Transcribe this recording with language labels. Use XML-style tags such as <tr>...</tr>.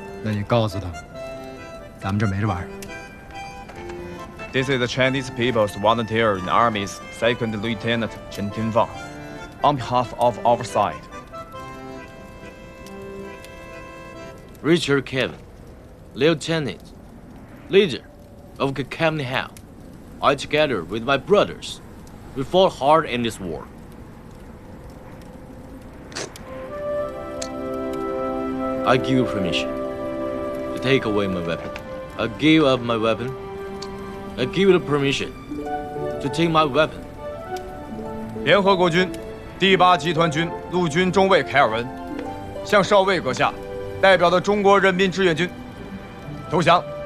<zh>那你告诉他，咱们这没这玩意儿。</zh> <en>This is the Chinese People's Volunteer in the Army's Second Lieutenant Chen Tianfang, on behalf of our side. Richard Kevin, Lieutenant, leader of Kakamni Hao. I, together with my brothers, we fought hard in this war. I give you permission to take away my weapon. I give up my weapon. I give you the permission to take my weapon.</en> <zh>联合国军第8集团军陆军中尉凯尔文向少尉阁下代表的中国人民志愿军投降。</zh>